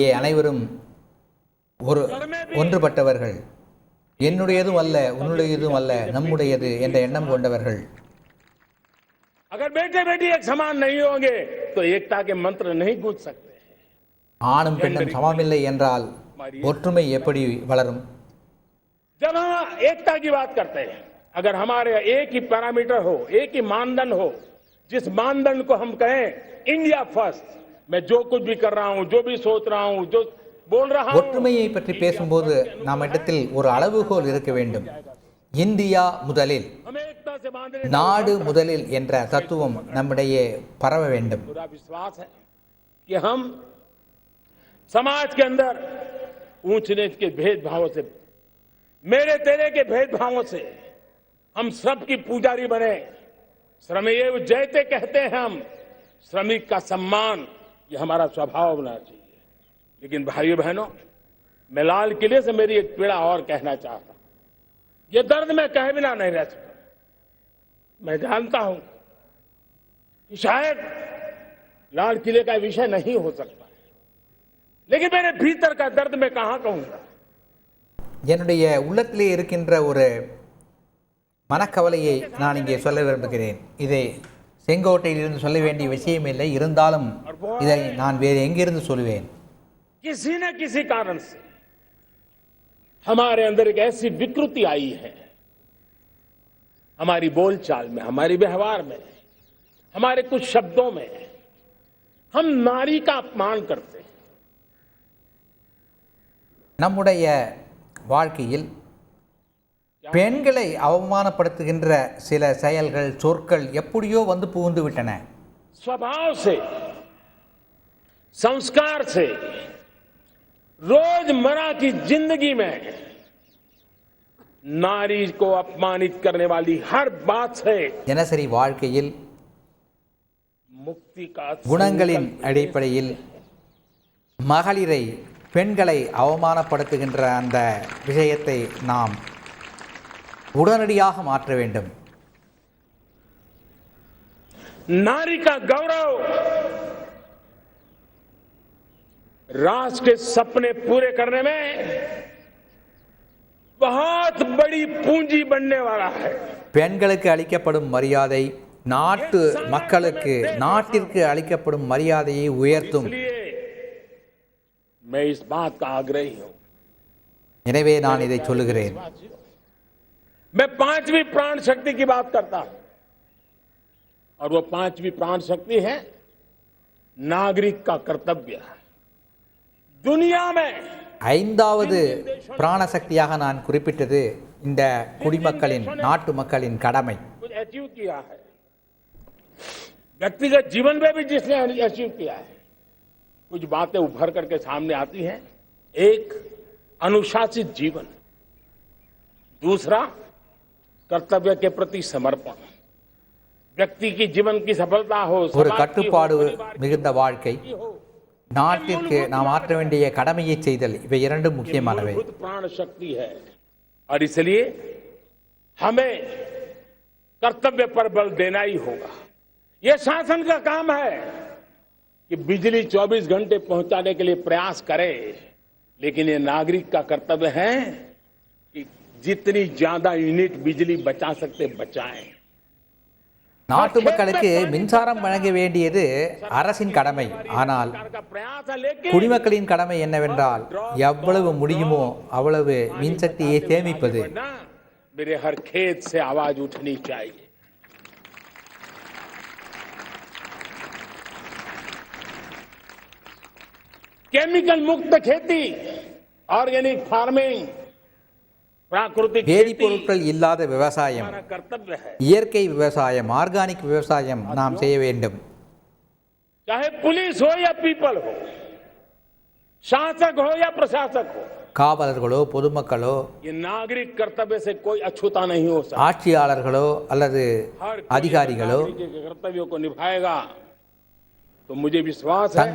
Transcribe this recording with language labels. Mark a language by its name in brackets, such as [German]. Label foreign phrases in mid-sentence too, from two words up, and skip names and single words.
[Tamil] இங்கே அனைவரும் ஒன்றுபட்டவர்கள். என்னுடையதும் அல்ல உன்னுடையதும் அல்ல நம்முடையது என்ற எண்ணம் கொண்டவர்கள். [Hindi] अगर बेटे बेटी एक समान नहीं होंगे तो एकता के मंत्र नहीं गूंज सकते। [Tamil] ஆணும் பெண்ணும் சமமில்லை என்றால் ஒற்றுமை எப்படி வளரும்? [Hindi] जब हम एकता की बात करते हैं, अगर हमारे एक ही पैरामीटर हो, एक ही मानदंड हो, जिस मानदंड को हम कहें [English] India first, [Hindi] मैं जो कुछ भी कर रहा हूं, जो भी सोच रहा हूं, जो बोल रहा हूं, [Tamil] ஒற்றுமையை பற்றி பேசும்போது நாம் இடத்தில் ஒரு அளவுகோல் இருக்க வேண்டும். இந்தியா முதலில், [Hindi] हमें एकता से बांधने [Tamil] நாடு முதலில் என்ற தத்துவம் நம்மிடையே பரவ வேண்டும். [Hindi] पूरा विश्वास है कि हम समाज के अंदर ऊंच नीच के भेदभावों से, मेरे तेरे के भेदभावों से हम सबकी पुजारी बने। श्रमेव जयते कहते हैं हम, श्रमिक का सम्मान ये हमारा स्वभाव होना चाहिए। लेकिन भाइयों बहनों, मैं लाल किले से मेरी एक पीड़ा और कहना चाहता हूं। ये दर्द मैं कहे बिना नहीं रह सकता। मैं जानता हूं कि शायद लाल किले का विषय नहीं हो सकता, लेकिन मेरे भीतर का दर्द मैं कहां कहूंगा। [Tamil] என்னுடைய உள்ளத்திலே இருக்கின்ற ஒரு மனக்கவலையை நான் இங்கே சொல்ல விரும்புகிறேன். இதை செங்கோட்டையிலிருந்து சொல்ல வேண்டிய விஷயம் இல்லை, இருந்தாலும் இதை நான் வேறு எங்கிருந்து சொல்லுவேன்? [Hindi] किसी न किसी कारण से हमारे अंदर एक ऐसी विकृति आई है, हमारी बोलचाल में, हमारे व्यवहार में, हमारे कुछ शब्दों में हम नारी का अपमान करते हैं। [Tamil] நம்முடைய வாழ்க்கையில் பெண்களை அவமானப்படுத்துகின்ற சில செயல்கள் சொற்கள் எப்படியோ வந்து புகுந்து விட்டன. [Hindi] स्वभाव से, संस्कार से, रोजमर्रा की जिंदगी में नारी को अपमानित करने वाली हर बात से [Tamil] தினசரி வாழ்க்கையில் [Hindi] मुक्ति का [Tamil] குணங்களின் அடிப்படையில் மகளிரை பெண்களை அவமானப்படுத்துகின்ற அந்த விஷயத்தை நாம் உடனடியாக மாற்ற வேண்டும். [Hindi] नारी का गौरव राष्ट्र के सपने पूरे करने में बहुत बड़ी पूंजी बनने वाला है। [Tamil] பெண்களுக்கு அளிக்கப்படும் மரியாதை நாட்டு மக்களுக்கு, நாட்டிற்கு அளிக்கப்படும் மரியாதையை உயர்த்தும். [Hindi] इसलिए मैं इस बात का आग्रही हूं। [Tamil] எனவே நான் இதை சொல்லுகிறேன். [Hindi] मैं पांचवी प्राण शक्ति की बात करता हूं, और वो पांचवी प्राण शक्ति है नागरिक का कर्तव्य। दुनिया में [Tamil] ஐந்தாவது பிராணசக்தியாக நான் குறிப்பிட்டது இந்த குடிமக்களின் நாட்டு மக்களின் கடமை. [Hindi] कुछ अचीव किया है, व्यक्तिगत जीवन में भी जिसने अचीव किया है, कुछ बातें उभर करके सामने आती हैं. एक, अनुशासित जीवन. दूसरा, कर्तव्य के प्रति समर्पण. व्यक्ति की जीवन की सफलता हो, [Tamil] ஒரு [Hindi] समाज की हो, [Tamil] கட்டுப்பாடு [Hindi] परिवार [Tamil] மிகுந்த வாழ்க்கை, [Hindi] की हो, [Tamil] நாட்டிற்கு நாம் ஆற்ற வேண்டிய கடமையை செய்தல், இவை இரண்டும் முக்கியமானவை. [Hindi] मूलभूत प्राण शक्ति है. और इसलिए हमें कर्तव्य पर बल देना ही होगा. यह शासन का काम है कि बिजली 24 घंटे पहुंचाने के लिए प्रयास करे, लेकिन ये नागरिक का कर्तव्य है कि जितनी ज्यादा यूनिट बिजली बचा सकते बचाएं. [Tamil] நாட்டு மக்களுக்கு மின்சாரம் வழங்க வேண்டியது அரசின் கடமை. ஆனால் [Hindi] सरकार का प्रयास है, लेकिन [Tamil] குடிமக்களின் கடமை என்னவென்றால் எவ்வளவு முடியுமோ அவ்வளவு மின்சக்தியை சேமிப்பது. [Hindi] ना मेरे हर खेत से आवाज उठनी चाहिए. केमिकल मुक्त खेती, [English] organic farming, [Hindi] प्राकृतिक खेती [Tamil] வேதிப்பொருட்கள் இல்லாத விவசாயம், [Hindi] हमारा कर्तव्य है. [Tamil] இயற்கை விவசாயம், ஆர்கானிக் விவசாயம் நாம் செய்ய வேண்டும். [Hindi] चाहे पुलिस हो या पीपल हो, शासक हो या प्रशासक हो, [Tamil] காவலர்களோ பொதுமக்களோ [Hindi] ये नागरिक कर्तव्य से कोई अछूता नहीं हो सकता. [Tamil] ஆட்சியாளர்களோ அல்லது [Hindi] हर कोई [Tamil] அதிகாரிகளோ [Hindi] नागरिक के कर्तव्यों को निभाएगा तो मुझे विश्वास है